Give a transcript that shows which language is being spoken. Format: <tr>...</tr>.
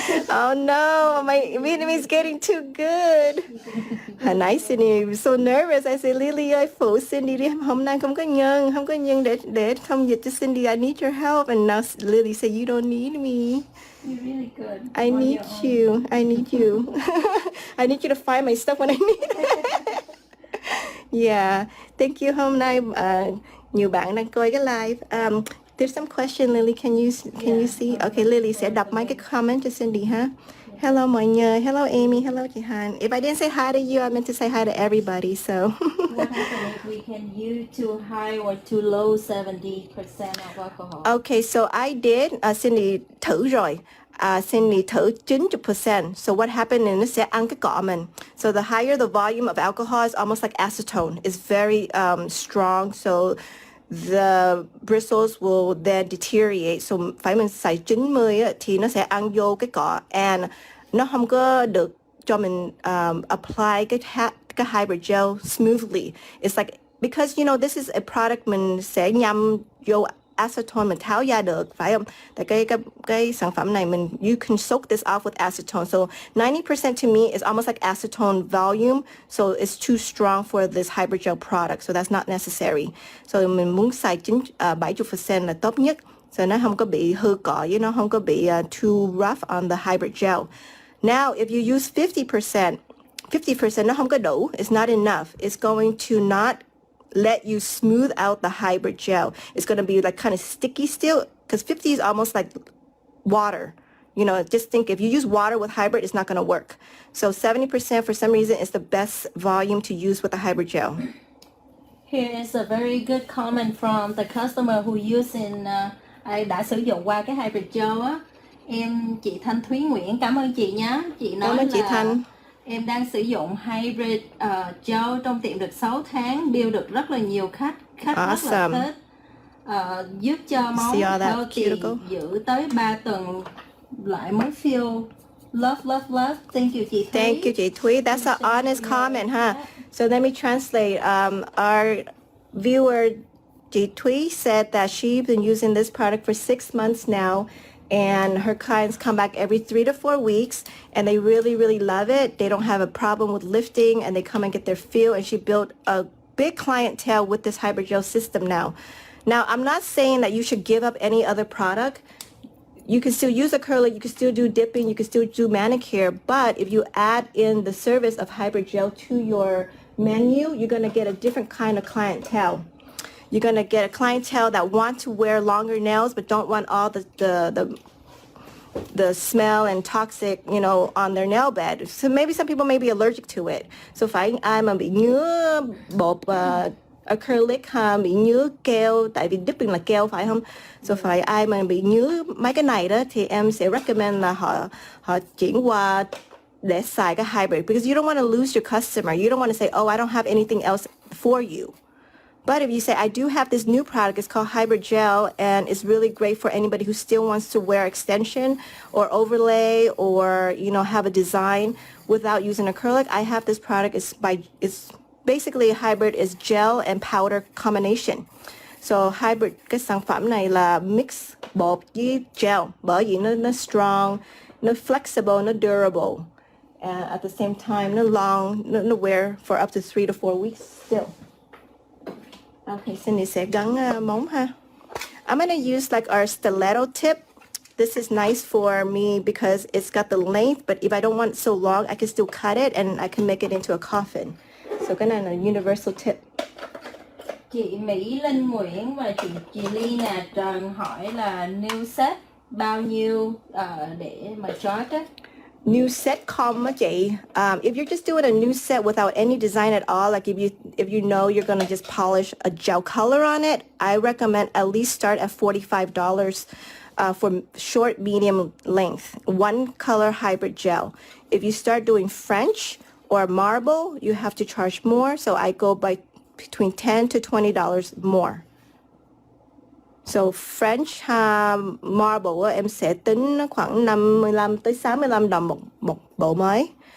<en>Oh no, my Vietnamese is getting too good.</en> <vi>Hồi nãy</vi> <en>Cindy was so nervous. I said,</en> <vi>Lily ơi, phụ Cindy đi. Hôm nay không có nhân để thông dịch cho Cindy.</vi> <en>I need your help. And now Lily said, you don't need me. You're really good. I need you. I need you. I need you to find my stuff when I need it. Yeah, thank you.</en> <vi>Hôm nay nhiều bạn đang coi cái live.</vi> <en>There's some question, Lily. Can you see?</en> <vi>Okay, Lily sẽ đọc mấy cái comment cho Cindy ha. Hello mọi người. Hello Amy. Hello chị Hàn.</vi> <en>If I didn't say hi to you, I meant to say hi to everybody. So. What happens if we can use too high or too low 70% of alcohol? Okay, so I did.</en> <vi>Cindy thử rồi. Cindy thử 90%.</vi> <en>So what happened is</en> <vi>nó sẽ ăn cái cọ mình.</vi> <en>So the higher the volume of alcohol is almost like acetone. It's very strong. So the bristles will then deteriorate.</en> <vi>So phải mình xài 90 thì nó sẽ ăn vô cái cọ, and nó không có được cho mình apply cái hybrid gel smoothly.</vi> <en>It's like, because this is a product</en> <vi>mình sẽ nhâm vô acetone mình tháo ra được, phải không? Tại cái sản phẩm này</vi> <en>you can soak this off with acetone. So 90% to me is almost like acetone volume. So it's too strong for this hybrid gel product. So that's not necessary.</en> <vi>So mình muốn xài 70% là tốt nhất. So nó không có bị hư cọ với nó không có bị</vi> <en>too rough on the hybrid gel. Now, if you use 50%,</en> <vi>50% nó không có đủ.</vi> <en>It's not enough. It's going to not let you smooth out the hybrid gel. It's going to be like kind of sticky still because 50 is almost like water. You know, just think if you use water with hybrid, it's not going to work. So 70% for some reason is the best volume to use with the hybrid gel. Here is a very good comment from the customer who using</en> <vi>ai đã sử dụng qua cái hybrid gel á. Em chị Thanh Thúy Nguyễn, cảm ơn chị nhé. Chị nói Cảm ơn chị là Thanh. em đang sử dụng hybrid gel trong tiệm được 6 tháng, deal được rất là nhiều khách rất là</vi> <en>Awesome.</en> <vi>thích. Giúp cho móng</vi> <en>See all that healthy, cuticle?</en> <vi>giữ tới 3 tuần lại mới</vi> <en>feel love, love, love. Thank you chị Thúy. Thank you, chị Thúy. That's an honest comment, huh? So let me translate. Our viewer, chị Thúy, said that she's been using this product for 6 months now, and her clients come back every 3 to 4 weeks, and they really, really love it. They don't have a problem with lifting, and they come and get their feel, and she built a big clientele with this hybrid gel system now. Now, I'm not saying that you should give up any other product. You can still use acrylic, you can still do dipping, you can still do manicure, but if you add in the service of hybrid gel to your menu, you're going to get a different kind of clientele. You're going to get a clientele that want to wear longer nails but don't want all the smell and toxic, you know, on their nail bed. So maybe some people may be allergic to it.</en> <vi>So phải ai mà bị ngứa bột acrylic ha, bị ngứa keo, tại vì dipping là keo phải không? So phải ai mà bị ngứa mấy cái này đó thì em sẽ recommend là họ chuyển qua để xài cái hybrid,</vi> <en>because you don't want to lose your customer. You don't want to say, oh, I don't have anything else for you. But if you say, I do have this new product, it's called hybrid gel, and it's really great for anybody who still wants to wear extension or overlay or, you know, have a design without using acrylic, I have this product. It's basically a hybrid, is gel and powder combination.</en> <vi>So hybrid, cái sản phẩm này là mix bột với gel, bởi vì nó strong, nó flexible, nó durable.</vi> <en>And at the same time, nó long, nó wear for up to 3 to 4 weeks still. Okay,</en> <vi>Cindy sẽ gắn móng ha.</vi> <en>I'm going to use like our stiletto tip. This is nice for me because it's got the length, but if I don't want it so long, I can still cut it and I can make it into a coffin.</en> <vi>So cái này là universal tip. Chị Mỹ Linh Nguyễn và chị Ly Nà Trần hỏi là new set bao nhiêu để mà charge á? New set com á chị.</vi> <en>If you're just doing a new set without any design at all, like if you know you're gonna just polish a gel color on it, I recommend at least start at $45 for short, medium length, one color hybrid gel. If you start doing French or marble, you have to charge more. So I go by between $10 to $20 more.</en> <vi>So French marble em sẽ tính khoảng 55 tới 65 đồng một bộ mới.</vi>